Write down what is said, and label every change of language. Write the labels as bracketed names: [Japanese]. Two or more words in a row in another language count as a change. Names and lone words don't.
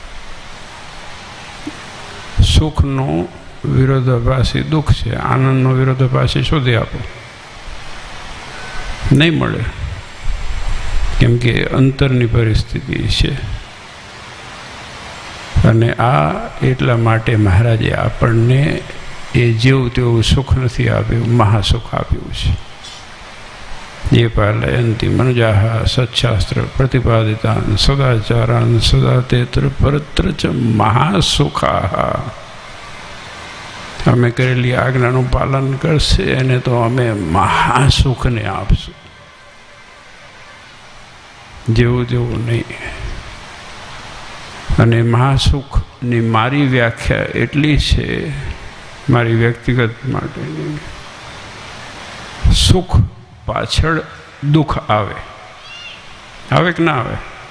[Gujarati] સુખનો વિરોધાભાસી દુઃખ છે, આનંદનો વિરોધાભાસી શોધી આપો, નહીં મળે. કેમ કે અંતરની પરિસ્થિતિ છે. અને આ એટલા માટે મહારાજે આપણને એ જેવું તેવું સુખ નથી આપ્યું, મહાસુખ આપ્યું છે. [Sanskrit] ये पालयन्ति मनुजाः सच्छास्त्र प्रतिपादितान् सदाचारान् सदा तेत्र परत्र च महासुखाः. [Gujarati] અમે કરેલી આજ્ઞાનું પાલન કરશે એને તો અમે મહાસુખને આપશું, જેવું તેવું નહીં. અને મહાસુખની મારી વ્યાખ્યા એટલી છે, મારી વ્યક્તિગત માટેની, સુખ પાછળ દુઃખ આવે, આવે કે ના આવે?